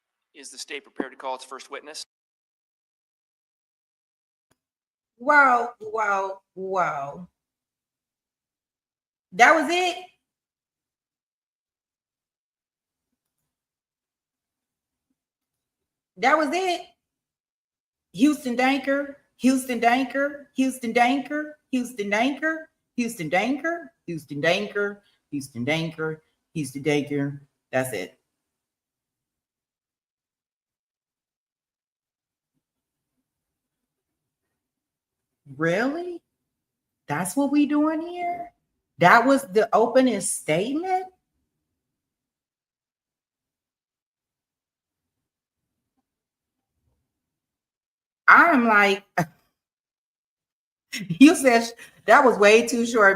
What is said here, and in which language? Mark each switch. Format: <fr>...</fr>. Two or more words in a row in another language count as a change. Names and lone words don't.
<en>Is the state prepared to call its first witness? Wow, wow, wow. That was it? That was it? Houston Danker, Houston Danker, Houston Danker, Houston Danker, Houston Danker, Houston Danker, Houston Danker, Houston Danker. That's it. Really? That's what we doing here? That was the opening statement? I'm like, you said that was way too short.</en>